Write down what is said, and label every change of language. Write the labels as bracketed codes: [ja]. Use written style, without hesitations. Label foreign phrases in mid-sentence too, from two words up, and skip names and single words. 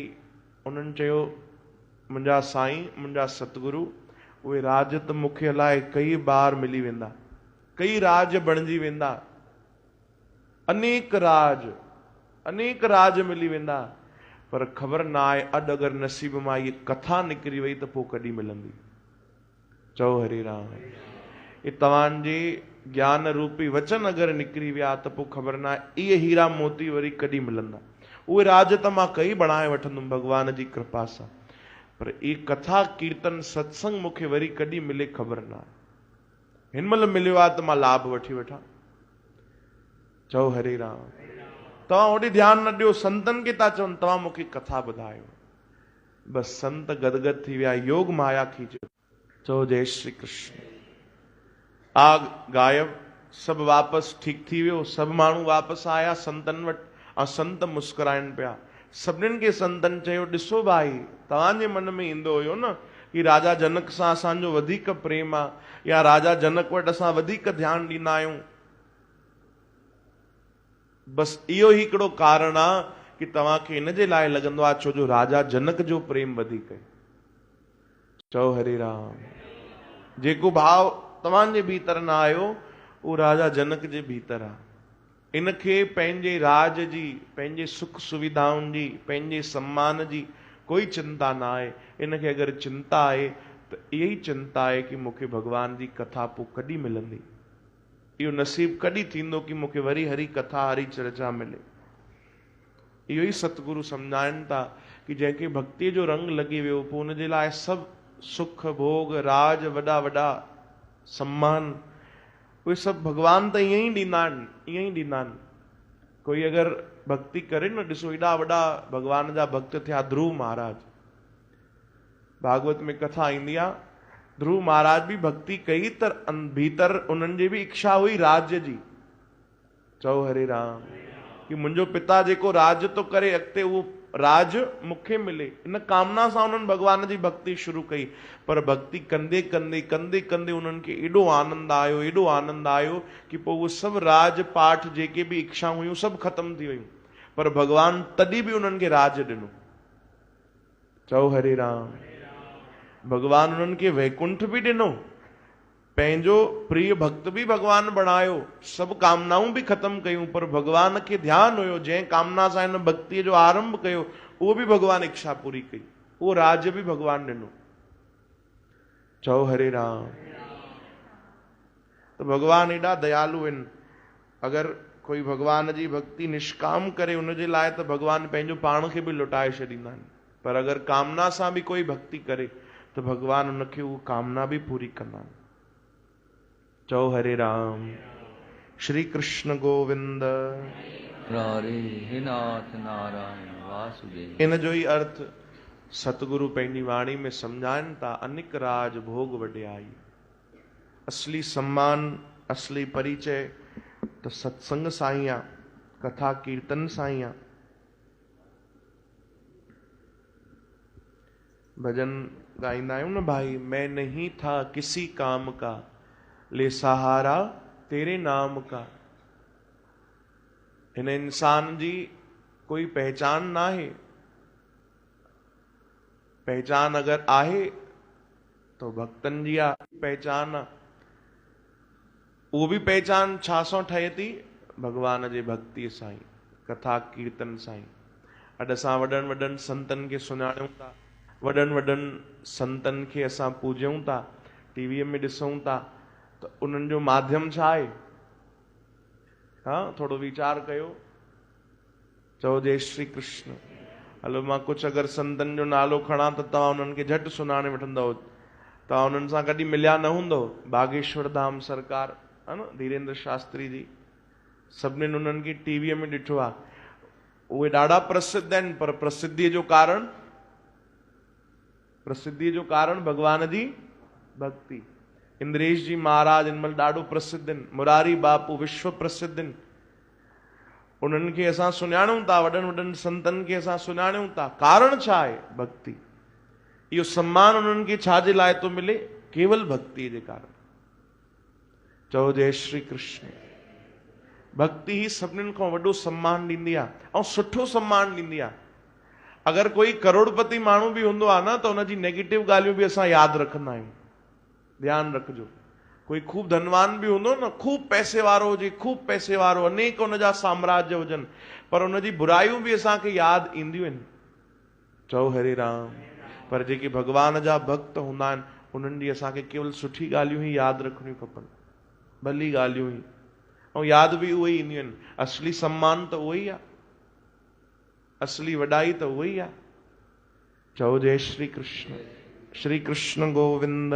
[sd] उन्हनि चयो मुंहिंजा साईं, मुंहिंजा सतगुरु, उहे राज त मूंखे अलाए कई बार मिली वेंदा, कई राज बणिजी वेंदा, अनेक राज मिली वेंदा, पर ख़बर न आहे अॼु अगरि नसीब मां इहा कथा निकिरी वई त पोइ कॾहिं मिलंदी। चओ हरे राम। ये तव्हांजे ज्ञान रूपी वचन अगरि निकिरी विया त पोइ ख़बर न आहे इहे हीरा मोती वरी कॾहिं मिलंदा। उहे राज त मां कई बणाए वठंदुमि भॻवान जी कृपा सां, पर इहा कथा कीर्तन सत्संग मूंखे वरी कॾहिं मिले ख़बर न आहे। हिन महिल मिलियो आहे त मां लाभ वठी वठां। चओ हरे राम। तव्हां ओॾे ध्यानु न ॾियो, संतनि खे था चवनि तव्हां मूंखे कथा ॿुधायो। बसि संत गदगद थी विया, योग माया खींचे। चओ जय श्री कृष्ण। आग गायब, सभु वापसि ठीकु थी वियो। सभु माण्हू वापसि आया संतनि वटि ऐं संत मुस्कुराइनि पिया। सभिनीनि खे संतनि चयो ॾिसो भाई, तव्हांजे मन में ईंदो हुयो न कि राजा जनक सां असांजो वधीक प्रेम आहे, या राजा जनक वटि असां वधीक ध्यानु ॾींदा आहियूं। बसि इहो ई हिकिड़ो कारण आहे कि तव्हांखे इन जे लाइ लॻंदो आहे छो जो राजा जनक जो प्रेम वधीक आहे। चओ हरे राम। जेको भाव तव्हांजे भीतर न आयो उहो राजा जनक जे भीतर आहे। इनखे पंहिंजे राज जी, पंहिंजे सुख सुविधाउनि जी, पंहिंजे सम्मान जी कोई चिंता न आहे। इनखे अगरि चिंता आहे त इहा ई चिंता आहे कि मूंखे भॻवान जी कथा पोइ कॾहिं मिलंदी, इहो नसीब कॾहिं थींदो कि मूंखे वरी हरी कथा हरी चर्चा मिले। इहो ई सतगुरु सम्झाइनि था कि जंहिंखे भक्तीअ जो रंग लॻी वियो पोइ हुनजे लाइ सभु सुख भोग राज वॾा वॾा सम्मान उहे सभु भॻवान त ईअं ई ॾींदा आहिनि। कोई अगरि भक्ति करे न, ॾिसो एॾा वॾा भॻवान जा भक्त थिया ध्रुव महाराज। भागवत में कथा ईंदी आहे, ध्रुव महाराज भी भक्ति कई त भीतर उन्हनि जी भी इच्छा हुई राज्य जी। चओ हरे राम। कि मुंहिंजो पिता जेको राज तो करे अॻिते उहो राज मूंखे मिले, इन कामना सां उन्हनि भॻवान जी भक्ति शुरू कई। पर भक्ति कंदे कंदे कंदे कंदे उन्हनि खे एॾो आनंद आयो कि पोइ उहो सभु राज पाठ जेके भी इच्छा हुयूं सभु ख़तम थी वियूं, पर भॻवान तॾहिं बि उन्हनि खे राज ॾिनो। चओ हरे राम। भगवान उन्हनि खे वैकुंठ भी ॾिनो, पंहिंजो प्रिय भक्त भी भगवान बणायो, सभु कामनाऊं भी ख़त्म कयूं, पर भगवान खे ध्यानु हुयो जंहिं कामना सां हिन भक्तिअ जो आरंभ कयो उहो भी भगवान इच्छा पूरी कई, उहो राज भी भगवान ॾिनो। चओ हरे राम। तो भगवान एॾा दयालु आहिनि। अगरि कोई भगवान जी भक्ति निष्काम करे उनजे लाइ त भगवान पंहिंजो पाण खे बि लुटाए छॾींदा आहिनि, पर अगरि कामना सां बि कोई भक्ति करे त भगवान उनखे उहा कामना बि पूरी कंदा आहिनि। चओ हरे राम। श्री कृष्ण गोविंद। हरे नाथ नारायण वासुदेव। इन जो ई अर्थ सतगुरु पंहिंजी वाणी में सम्झाइनि था, अनिक राज भोग वॾियाई। असली सम्मान, असली परिचय त सत्संग सां ई आहे, कथा कीर्तन सां ई आहे। भजन गाईंदा आहियूं न, [hi] भाई मैं नहीं था किसी काम का, ले सहारा तेरे नाम का। [sd] हिन इंसान जी कोई पहचान ना है, पहचान अगर आहे तो भक्तन जी आ पहचान आ। वो भी पहचान छा सां ठहे थी? भगवान जे भक्ति सां ई, कथा कीर्तन सां ई। अॼु असां वॾनि वॾनि संतनि खे सुञाणूं था, वॾनि वॾनि संतनि खे असां पूॼूं था, टीवीअ में ॾिसूं था, त उन्हनि जो माध्यम छा आहे? हाँ, थोड़ो वीचार कयो। चओ जय श्री कृष्ण। हलो मां कुछ अगरि संतनि जो नालो खणा त तव्हां उन्हनि खे झटि सुञाणे वठंदव। तव्हां उन्हनि सां कॾहिं मिलिया न हूंदव। बागेश्वर धाम सरकार, है न, धीरेन्द्र शास्त्री जी, सभिनीनि उन्हनि खे टीवीअ में ॾिठो आहे। उहे ॾाढा प्रसिद्ध आहिनि, पर प्रसिद्धीअ जो कारण भगवान जी भक्ति। इंद्रेश जी महाराज इन महिल ॾाढो प्रसिद्ध आहिनि, मुरारी बापू विश्व प्रसिद्ध आहिनि। उन्हनि खे असां सुञाणूं था, वॾनि वॾनि संतनि खे असां सुञाणूं था। कारण छा आहे? भक्ति। इहो सम्मान उन्हनि खे छाजे लाइ थो मिले? केवल भक्ति जे कारण। चओ जय श्री कृष्ण। भक्ति ही सभिनीनि खां वॾो सम्मान ॾींदी आहे, ऐं सुठो सम्मान ॾींदी आहे। अगरि कोई करोड़पति माण्हू बि हूंदो आहे न, त उनजी नेगेटिव ॻाल्हियूं बि असां यादि रखंदा आहियूं। ध्यानु रखिजो। कोई खूब धनवान भी हूंदो न, खूब पैसे वारो हुजे, खूब पैसे वारो, अनेक उनजा साम्राज्य हुजनि, पर उनजी बुराइयूं बि असांखे यादि ईंदियूं आहिनि। चओ हरे राम। पर जेके भगवान जा भक्त हूंदा आहिनि, उन्हनि जी असांखे केवल सुठी ॻाल्हियूं ई यादि रखणियूं खपनि, भली ॻाल्हियूं ई, ऐं यादि बि उहे ई ईंदियूं आहिनि। असली सम्मान त उहो ई आहे, असली वॾाई त उहो ई आहे। चओ जय श्री कृष्ण। श्री कृष्ण गोविंद।